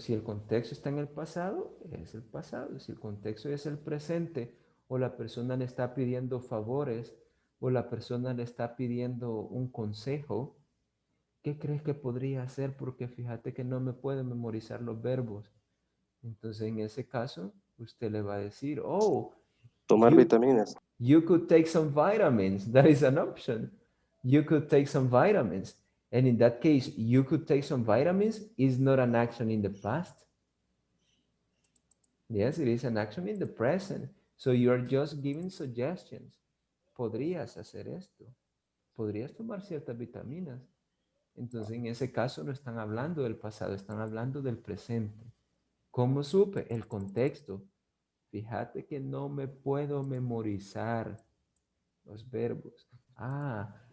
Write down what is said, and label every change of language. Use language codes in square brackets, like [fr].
[es] Si el contexto está en el pasado, es el pasado. Si el contexto es el presente o la persona le está pidiendo favores o la persona le está pidiendo un consejo, ¿qué crees que podría hacer? Porque fíjate que no me puedo memorizar los verbos. Entonces, en ese caso, usted le va a decir, oh, Tomar vitaminas. [en] you could take some vitamins. That is an option. You could take some vitamins. And in that case, you could take some vitamins is not an action in the past. Yes, it is an action in the present. So you are just giving suggestions. [es] Podrías hacer esto. Podrías tomar ciertas vitaminas. Entonces, en ese caso no están hablando del pasado, están hablando del presente. ¿Cómo supe? El contexto. Fíjate que no me puedo memorizar los verbos. Ah,